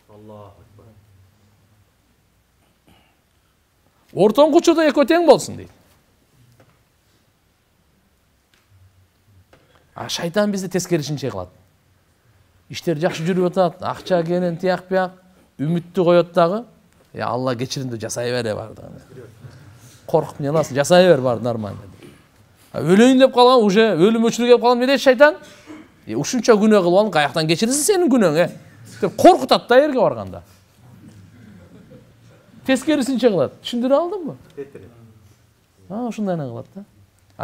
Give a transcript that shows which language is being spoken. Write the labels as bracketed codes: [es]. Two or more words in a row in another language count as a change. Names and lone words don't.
[ky] Ортоңку учурда экөө тең болсун дейт. Шайтан бизди тескерисинче кылат. Иштер жакшы жүрүп атат, акча кенен тияк бияк, үмүттү коет дагы. Алла кечиримди жасай бере барды. Коркуп не аласың, жасай бер барды нормально. Өлөйүн деп калган, уже өлүм өчүрүп келип калган, не дейт шайтан? Ушунча күнөө кылып алып, каяктан кечирсиң сенин күнөөң, деп коркутат да эрге барганда. Тескерисинче кылат. Түшүндүрө алдыңбы? Ушундай кылат да.